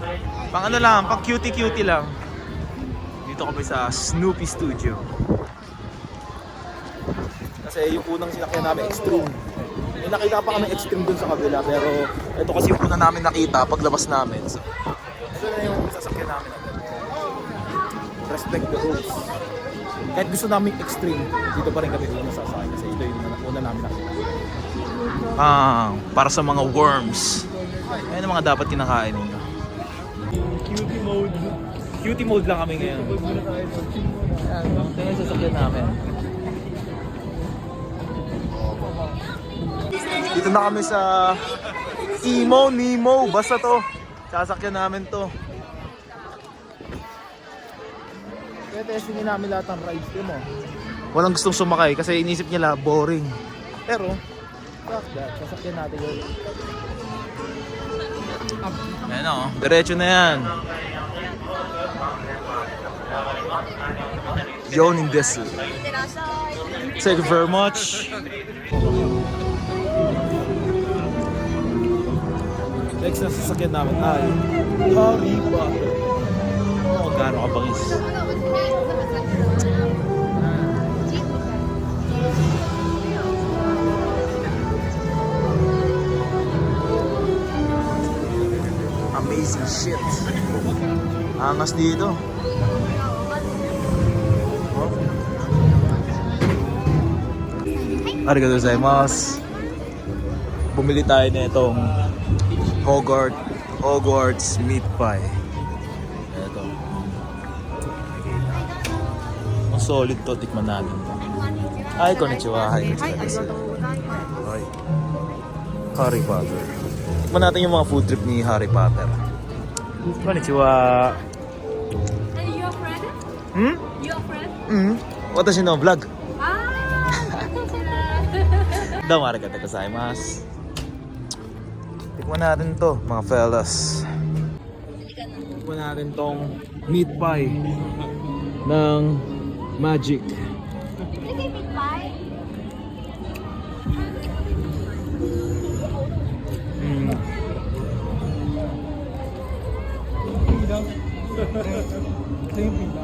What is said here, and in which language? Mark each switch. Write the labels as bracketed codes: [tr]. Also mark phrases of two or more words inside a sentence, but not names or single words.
[tl] Pang ano lang, pang cutie-cutie lang. Dito Nandito kami sa Snoopy Studio. Kasi yung unang sinakyan namin extreme. May nakita pa kami extreme dun sa kabila, pero ito kasi yung una namin nakita paglabas namin. So, ito na yung sasakyan namin. [en] Respect the rules. [tl] Kahit gusto namin extreme, dito pa rin kami sasakyan kasi ito yung una namin nakita. Para sa mga worms. Ayan ang mga dapat kinakain ninyo. [en] Cutie mode. Cutie mode [tl] lang kami ngayon. Ayan, ito yung sasakyan namin. Dito na kami sa Emo, Nemo, basta to. Sasakyan namin to. Kaya testingin namin lahat ng rides mo. Walang gustong sumakay kasi inisip nila boring. Pero, [en] fuck that, [tl] sasakyan natin yun. Ayan o, diretso na yan. [ja] ヨニングです. [en] Thank you very much. [tl] Next na sasakyan namin ay Harry Potter. Oh, gaano kabangis. [en] Amazing shit. [tl] Angas dito. [ja] ありがとうございます. [tl] Bumili tayo na itong Hogwarts meat pie. Ito. Ang solid to, tikman natin to. Ay, [ja] konnichiwa. Hi, konnichiwa. [en] Hi. Harry Potter. [tl] Tikman natin yung mga [en] food trip [tl] ni Harry Potter. Konnichiwa. [en] Are you a friend? Hmm? You a friend? Hmm? [ja] 私のvlog。どうもありがとうございます. [tl] Tikman natin to, mga fellas. Tikman natin tong meat pie ng Magic. [en] Is it meat pie? [tl] Ito yung pila.